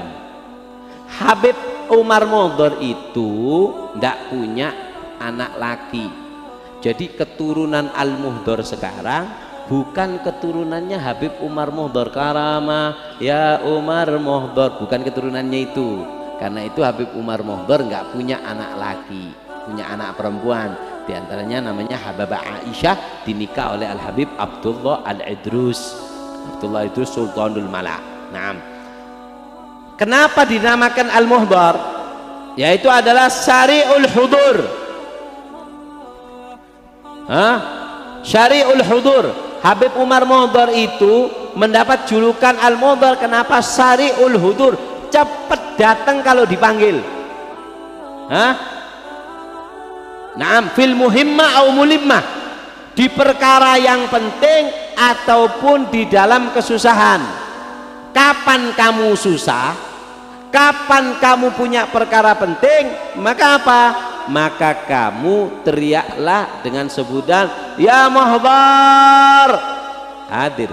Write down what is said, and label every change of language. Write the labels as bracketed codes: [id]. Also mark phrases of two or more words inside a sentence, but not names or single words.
[id] Habib Umar Muhdar itu tidak punya anak laki. Jadi keturunan Al-Muhdar sekarang bukan keturunannya Habib Umar Muhdar Karamah ya Umar Muhdar, bukan keturunannya itu. Karena itu Habib Umar Muhdar nggak punya anak laki, punya anak perempuan. Di antaranya namanya Habibah Aisyah, dinikah oleh Al-Habib Abdullah Al-Idrus. Abdullah Idrus Sultanul Mala. Nah, kenapa dinamakan Al-Muhdar? Yaitu adalah [ar] سريع الحضور. سريع الحضور. [id] Habib Umar Muhdar itu mendapat julukan Al-Muhdar. Kenapa? [ar] سريع الحضور, [id] cepat datang kalau dipanggil. [ar] نعم في المهمة أو الملمة, [id] di perkara yang penting ataupun di dalam kesusahan. Kapan kamu susah, kapan kamu punya perkara penting, maka apa? Maka kamu teriaklah dengan sebutan ya Muhdar, hadir.